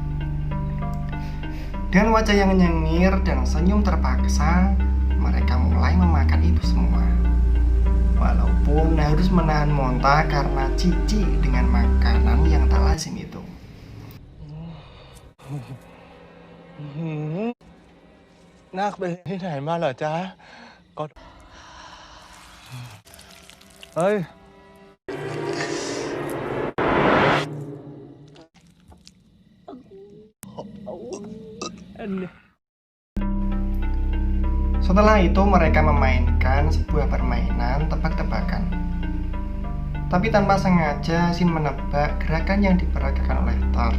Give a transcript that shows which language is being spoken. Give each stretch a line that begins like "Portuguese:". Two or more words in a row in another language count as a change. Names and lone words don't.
Indonesian: Dengan wajah yang nyengir dan senyum terpaksa, mereka mulai memakan itu semua. Walaupun harus menahan muntah karena jijik dengan makanan yang tak lazim itu.
Thai: Nak ไปที่ไหนมาเหรอจ๊ะก็เฮ้ย
Indonesian: Setelah itu mereka memainkan sebuah permainan tebak-tebakan. Tapi tanpa sengaja Sin menebak gerakan yang diperagakan oleh Thor.